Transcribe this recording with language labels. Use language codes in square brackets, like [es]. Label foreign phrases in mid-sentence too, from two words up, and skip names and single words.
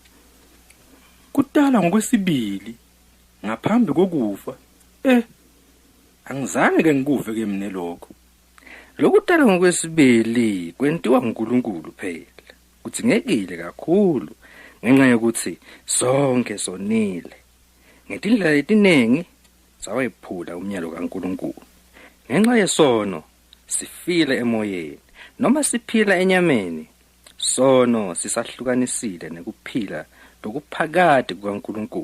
[ss] Kutalwa ngokwesibili ngaphambi kokufa. Angizange ke ngikuve ke mina lokho. Lokutalwa ngokwesibili kwentiwa uNkulunkulu phela. Kudzingekile kakhulu ngenxa yokuthi sonke sonile. Ngetindlela etiningi sawephula umyalo kaNkulunkulu. Ngenxa yesono sifile emoyeni noma siphila enyameni. Sono sisahlukanisile nekuphila lokuphakade kukaNkulunkulu.